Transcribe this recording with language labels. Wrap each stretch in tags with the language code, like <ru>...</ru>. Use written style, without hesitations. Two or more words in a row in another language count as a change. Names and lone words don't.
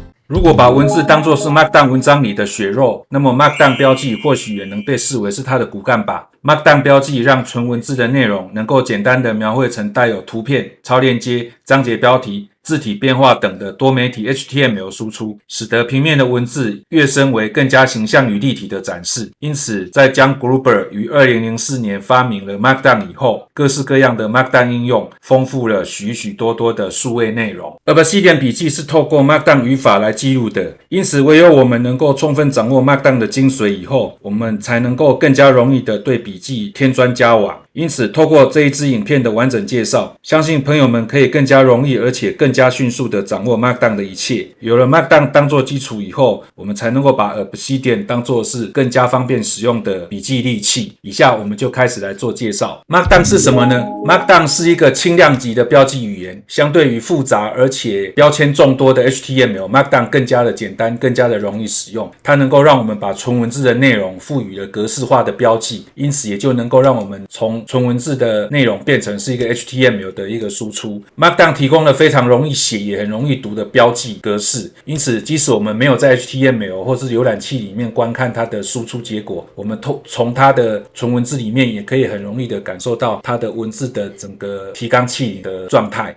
<zh>如果把文字當作是 Markdown 文章裡的血肉，那麼 Markdown 標記或許也能被視為是它的骨幹吧。Markdown 標記讓純文字的內容能夠簡單的描繪成帶有圖片、超鏈接、章節標題、字體變化等的多媒體 HTML 輸出，使得平面的文字躍升為更加形象與立體的展示。因此，在John Gruber於2004年發明了 Markdown 以後，各式各樣的 Markdown 應用豐富了許許多多的數位內容。Obsidian 筆記是透過 Markdown 語法來記錄的，因此唯有我們能夠充分掌握 Markdown 的精髓以後，我們才能夠更加容易的對筆記添磚加瓦。因此，透過這一支影片的完整介紹，相信朋友們可以更加容易而且更加迅速的掌握 Markdown 的一切。有了 Markdown 當作基礎以後，我們才能夠把 Obsidian 當作是更加方便使用的筆記利器。以下我們就開始來做介紹。Markdown 是什麼呢？ Markdown 是一個輕量級的標記語言，相對於複雜而且標籤眾多的 HTML， Markdown 更加的簡單，更加的容易使用。它能夠讓我們把純文字的內容賦予了格式化的標記，因此也就能夠讓我們從纯文字的內容變成是一個 HTML 的一個輸出。Markdown 提供了非常容易寫也很容易讀的標記格式，因此即使我們沒有在 HTML 或是瀏覽器裡面觀看它的輸出結果，我們從它的純文字裡面也可以很容易的感受到它的文字的整個提綱挈領的狀態。</zh>